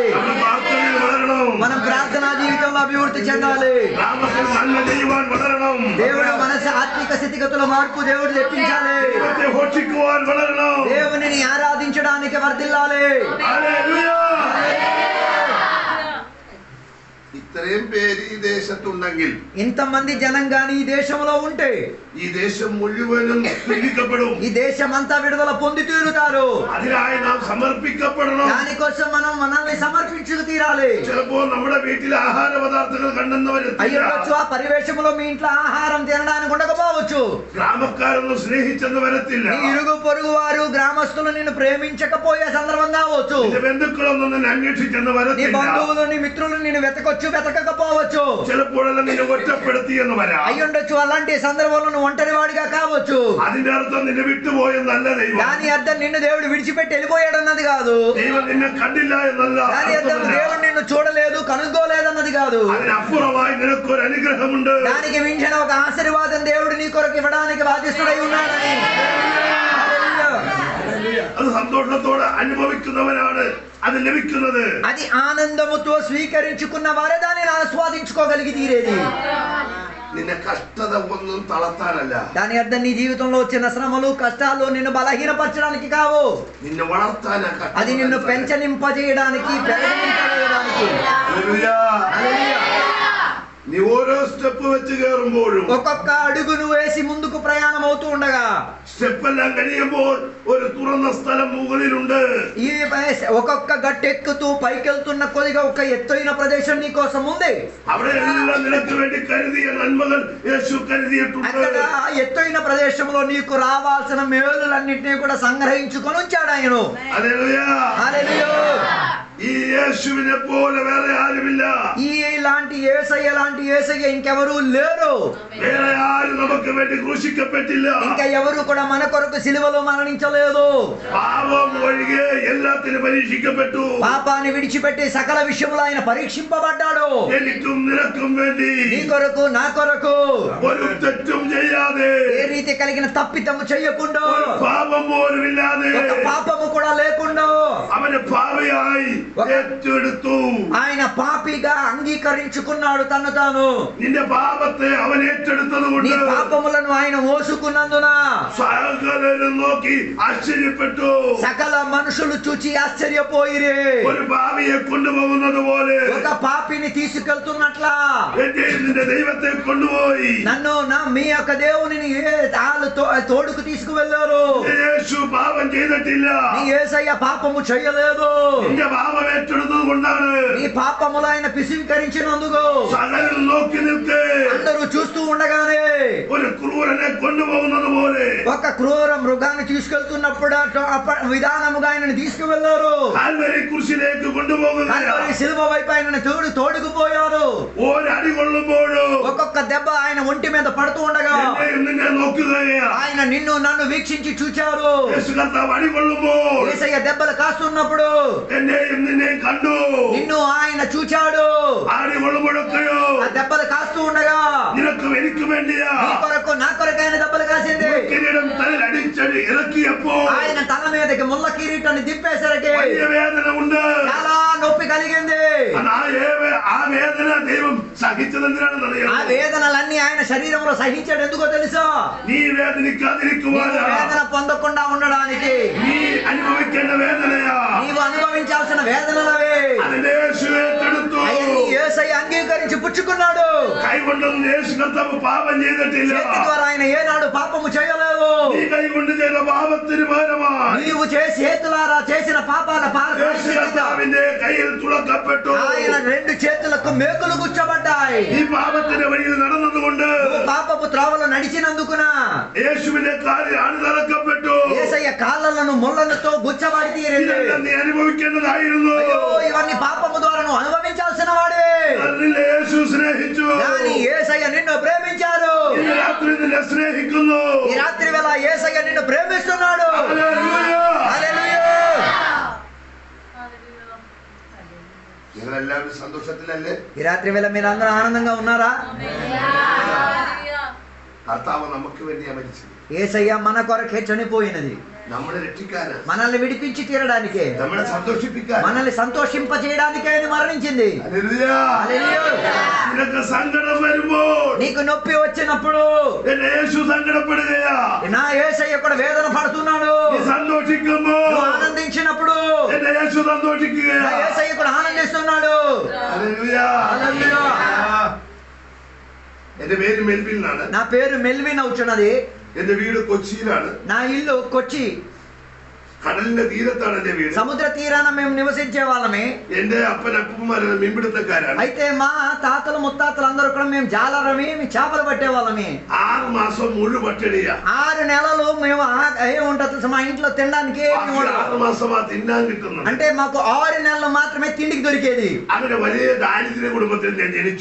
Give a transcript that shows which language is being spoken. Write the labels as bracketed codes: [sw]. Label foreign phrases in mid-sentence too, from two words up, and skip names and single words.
[te] మనం ప్రార్థనా జీవితంలో అభివృద్ధి చెందాలి. దేవుడు మన ఆత్మిక స్థితిగతుల మార్పు దేవుడు తెప్పించాలి. దేవునిని ఆరాధించడానికి వర్ధిల్లాలి. హల్లెలూయా. [ml] ഇത്രയും പേര് ഈ ദേശത്തുണ്ടെങ്കിൽ [te] ఇంతమంది జనం గాని ఈ దేశంలో ఉంటే [ml] ഈ ദേശം മുഴുവനും വിടുവിക്കപ്പെടും. [te] ఈ దేశం అంతా విడుదల పొంది తీరుతారు. [ml] അതിനായി നാം സമർപ്പിക്കപ്പെടണം. [te] దానికోసం మనం మనల్ని సమర్పించుకు తీరాలి. [ml] ചിലപ്പോൾ നമ്മുടെ വീട്ടിൽ ആഹാര പദാർത്ഥങ്ങൾ കണ്ടെന്നവരെത്തില്ല. [te] అయ్యొచ్చు ఆ పరివేశంలో మీ ఇంట్లో ఆహారం తినడానికి ఉండకపోవచ్చు. [ml] గ్రామക്കാരൊന്നും స్నేహించెന്ന് వరത്തില്ല. [te] నీ ఇరుగు పొరుగు వారు గ్రామస్తులు నిన్ను ప్రేమించకపోయే సందర్భం కావచ్చు. [ml] നിന്റെ ബന്ധുക്കളൊന്നും നിന്നെ അന്വേഷിച്ചെന്ന് [te] నీ [ml] വരത്തില്ല. [te] బంధువులు నీ మిత్రులు నిన్ను వెతకకపోవచ్చు. [ml] ചിലപ്പോഴെല്ലാം നിന്നെ ഒറ്റപ്പെടുത്തി എന്ന് വരാം. [te] అయ్యుండొచ్చు అలాంటి సందర్భంలో నువ్వు ఒంటరివాడిగా కావచ్చు. [ml] അതിന്റെ അർത്ഥം നിന്നെ വിട്ടുപോയെന്നല്ല ദൈവം. [te] దాని అర్థం నిన్ను దేవుడు విడిచిపెట్టి వెళ్ళిపోయాడన్నది కాదు. [ml] ദൈവം నిന്നെ കണ്ടില്ല എന്നല്ല. [te] దాని అర్థం దేవుడు నిన్ను చూడలేదు కనుగోలేదన్నది కాదు. [ml] അതിനപ്പുറമായി നിനക്കൊരു അനുഗ്രഹമുണ്ട്. [te] దానికి మించిన ఒక ఆశీర్వాదం దేవుడు నీ కొరకు ఇవ్వడానికి బాధ్యస్తుడై ఉన్నాడని. [ml] അത് സന്തോഷത്തോടെ അനുഭവിക്കുന്നവനാണ് അത് ലഭിക്കുന്നത്. [te] అది ఆనందముతో స్వీకరించుకున్న వారే దానిని ఆస్వాదించుకోగలిగి తీరేది. [ml] നിന്നെ കഷ്ടത ഒന്നും തളർത്താനല്ല. [te] దాని అర్థం నీ జీవితంలో వచ్చిన శ్రమలు కష్టాలు నిన్ను బలహీనపరచడానికి కావు. [ml] నిన్ను വളർത്താനാ. [te] అది నిన్ను పెంచనింపజేయడానికి పెరగనింపజేయడానికి. [ml] നീ ഓരോ സ്റ്റെപ്പ് വെച്ച് കയറുമ്പോഴും [te] ఒక్కొక్క అడుగును వేసి ముందుకు ప్రయాణం అవుతూ ఉండగా [ml] സ്റ്റെപ്പ് എല്ലാം കഴിയുമ്പോൾ ഒരു തുറന്ന സ്ഥലം മുകളിലുണ്ട്. [te] ఈ ఒక్కొక్క గట్టెక్కుతూ పైకెళ్తున్న కొద్దిగా ఒక ఎత్తైన ప్రదేశం నీ కోసం ఉంది. [ml] അവിടെ എല്ലാം നിനക്ക് വേണ്ടി കരുതിയ നന്മകൾ യേശു കരുതിയിട്ടുണ്ട്. [te] అక్కడ ఎత్తైన ప్రదేశంలో నీకు రావాల్సిన మేలులన్నింటినీ కూడా సంగ్రహించుకొని ఉంచాడు ఆయన. [ml] ഹല്ലേലൂയ. [te] హల్లెలూయా. [ml] ഈ യേശുവിനെ പോലെ വേറെ ആരുമില്ല. [te] ఇలాంటి యేసయ్య లాంటి యేసయ్య ఇంకెవరూ లేరు. [ml] വേറെ ആരും നമുക്ക് വേണ്ടി ക്രൂശിക്കപ്പെട്ടില്ല. [te] ఇంకా ఎవరు కూడా మన కొరకు సిలువలో మరణించలేదు. [ml] പാപം ഒഴികെ എല്ലാത്തിനും പരീക്ഷിക്കപ്പെട്ടു. [te] పాపాన్ని విడిచిపెట్టి సకల విషయములో ఆయన పరీక్షింపబడ్డాడు. [ml] എനിക്കും നിനക്കും വേണ്ടി [te] నీ కొరకు నా కొరకు [ml] ഒരു തെറ്റും ചെയ്യാതെ [te] ఏ రీతి కలిగిన తప్పితము చెయ్యకుండా [ml] ഒരു പാപം പോലും ഇല്ലാതെ [te] ఒక పాపము కూడా లేకుండా [ml] അവനെ പാപിയായി ഏറ്റെടുത്തു. [te] ఆయన పాపిగా అంగీకరించుకున్నాడు తను తాను. [ml] നിന്റെ പാപത്തെ അവൻ ഏറ്റെടുത്തത് [te] నీ [ml] കൊണ്ട് [te] పాపములను ఆయన మోసుకున్నందున [ml] സകലരും നോക്കി ആശ്ചര്യപ്പെട്ടു. [te] సకల మనుషులు చూచి ఆశ్చర్యపోయిరే. [ml] ഒരു പാപിയെ കൊണ്ടുപോകുന്നത് പോലെ [te] ఒక పాపిని తీసుకెళ్తున్నట్లా [ml] എന്റെയും നിന്റെ ദൈവത്തെ കൊണ്ടുപോയി [te] నన్ను మీ యొక్క దేవునిని తోడుకు తీసుకువెళ్ళారు. [ml] യേശു പാപം ചെയ്തിട്ടില്ല. [te] నీ యేసయ్య పాపము చేయలేదు. [ml] നിന്റെ പാപം ഏറ്റെടുത്തത് കൊണ്ടാണ് [te] నీ పాపములు ఆయన పిసికరించినందుకు [ml] സകലരും നോക്കി നിൽക്കേ [te] అందరూ చూస్తూ ఉండగానే [ml] ഒരു ക്രൂരനെ കൊണ്ടുപോകുന്നത് പോലെ [te] ఒక క్రూర మృగాన్ని తీసుకెళ్తున్నప్పుడు విధానముగా ఆయనను తీసుకువెళ్లారు. [ml] കാൽവരി കുരിശിലേക്ക് കൊണ്ടുപോകുകയാണ്. [te] శిలువ వైపు ఆయనను తోడుకుపోయారు. [ml] ഒരടി കൊള്ളുമ്പോഴും [te] ఒక్కొక్క దెబ్బ ఆయన ఒంటి మీద పడుతూ ఉండగా [ml] എന്നെയും നിന്നെ നോക്കുകയാണ്. [te] ఆయన నిన్ను నన్ను వీక్షించి చూచారు. [ml] യേശു കർത്താവ് അടി കൊള്ളുമ്പോൾ [te] యేసయ్య దెబ్బలు కాస్తున్నప్పుడు [ml] എന്നെയും നിന്നെയും കണ്ടു. [te] నిన్ను ఆయన చూచాడు. [ml] അടി കൊള്ളുമ്പോഴൊക്കെയോ [te] ఆ దెబ్బలు కాస్తూ ఉండగా [ml] നിനക്കും എനിക്കും വേണ്ടിയാ [te] నీ కొరకు నా కొరకు ఆయన దెబ్బలు కాసింది. [ml] കിരീടം തലയിൽ അടിച്ചടി ഇറക്കിയപ്പോ [te] ఆయన తల మీదకి ముళ్ళ కిరీటాన్ని దింపేసరికి [ml] വലിയ വേദന ഉണ്ട്. [te] చాలా నొప్పి కలిగింది. [ml] ആ വേദന ദൈവം സഹിച്ചതെന്തിനാണെന്നറിയാം. [te] ఆ వేదనలన్నీ ఆయన శరీరంలో సహించాడు. ఎందుకో తెలుసా? [ml] നീ వేదനിക്കാതിരിക്കുവാനാ. [te] వేదన పొందకుండా ఉండడానికి. [ml] നീ അനുഭവിക്കേണ്ട വേദനയാ. [te] నీవు అనుభవించాల్సిన వేదనలవే [ml] അതിന്റെ യേശു ഏറ്റെടുത്തു. [te] అవన్నీ యేసయ్య అంగీకరించి పుచ్చుకున్నాడు. [ml] കൈകൊണ്ടൊന്നും യേശു കർത്താവ് പാപം ചെയ്തിട്ടില്ല. [te] చేతి ద్వారా ఆయన ఏనాడు పాపము చేయలేదు. [ml] നീ കൈകൊണ്ട് ചെയ്ത പാപത്തിന് പകരമായി [te] నీవు చేతులారా చేసిన పాపాల [ml] യേശു കർത്താവിന്റെ കയ്യിൽ തുളക്കപ്പെട്ടു. [te] ఆయన రెండు చేతులకు మేకులు గుచ్చబడ్డాయి. [ml] ഈ പാപത്തിന്റെ വഴിയിൽ നടന്നതുകൊണ്ട് [te] నువ్వు పాపపు త్రోవలో నడిచినందుకున [ml] യേശുവിന്റെ കാലിൽ അണിതറക്കപ്പെട്ടു. [te] యేసయ్య కాళ్ళలను ముళ్ళలతో గుచ్చబడి తీరింది. [ml] ഇതെല്ലാം നീ അനുഭവിക്കേണ്ടതായിരുന്നു. [te] అయ్యో, ఇవన్నీ పాపము ద్వారా నువ్వు అనుభవించాల్సిన వాడే. [ml] നിന്നെ യേശു സ്നേഹിച്ചു. [te] కానీ యేసయ్య నిన్ను ప్రేమించారు. [ml] ഇന്ന് രാത്രി നിന്നെ സ്നേഹിക്കുന്നു. [te] ఈ రాత్రి వేళ యేసయ్య నిన్ను ప్రేమిస్తున్నాడు. [ml] ഹല്ലേലൂയ. [te] హల్లెలూయా. [ml] നിങ്ങളെല്ലാവരും സന്തോഷത്തിലല്ലേ? [te] ఈ రాత్రి వేళ మీరు అందరూ ఆనందంగా ఉన్నారా? [ml] കർത്താവ് നമുക്ക് വേണ്ടിയാ മരിച്ചത്. [te] యేసయ్య మన కొరకే చనిపోయినది. [ml] നമ്മളെ രക്ഷിക്കാനാ. [te] మనల్ని విడిపించి తీరడానికే, [ml] നമ്മളെ സന്തോഷിപ്പിക്കാൻ, [te] మనల్ని సంతోషింపజేయడానికే ఆయన మరణించింది. [ml] ഹല്ലേലൂയ. [te] హల్లెలూయా. [ml] നിനക്ക് സങ്കടം വരുമ്പോൾ [te] నీకు నొప్పి వచ్చినప్పుడు [ml] എന്നെ യേശു സങ്കടപ്പെടുകയാ. [te] నా యేసయ్య కూడా వేదన పడుతున్నాడు. [ml] നീ സന്തോഷിക്കുമ്പോൾ [te] నువ్వు ఆనందించినప్పుడు [ml] എന്നെ యేശు [te] నా [ml] സന്തോഷിക്കുകയാ. [te] యేసయ్య కూడా ఆనందిస్తున్నాడు. [ml] ഹല്ലേലൂയ. [te] హల్లెలూయా. [ml] എന്റെ പേര് മെൽവിൻ എന്നാണ്. [te] నా పేరు మెల్విన్ అవుతున్నది. [ml] എന്റെ വീട് കൊച്ചിയിലാണ്. [te] నా ఇల్లు కొచ్చి. [ml] കടലിന്റെ തീരത്താണ് എന്റെ വീട്. [te] సముద్ర తీరాన మేము నివసించే వాళ్ళమే. [ml] എന്റെ അപ്പനപ്പന്മാര് മീൻപിടുത്തക്കാരാണ്. [te] అయితే మా తాతలు ముత్తాతలు అందరూ కూడా మేము జాలరమే, మేము చేపలు పట్టే వాళ్ళమే. [ml] 6 മാസം മുഴു പട്ടിണിയാ. [te] 6 నెలలు మేము ఏముంటుంది మా ఇంట్లో తినడానికి [ml] 6 മാസമാ തിന്നാൻ കിട്ടുന്നത്. [te] అంటే మాకు 6 నెలలు మాత్రమే తిండికి దొరికేది. [ml] അങ്ങനെ വലിയ ദാരിദ്ര്യ കുടുംബത്തിൽ ഞാൻ ജനിച്ചു.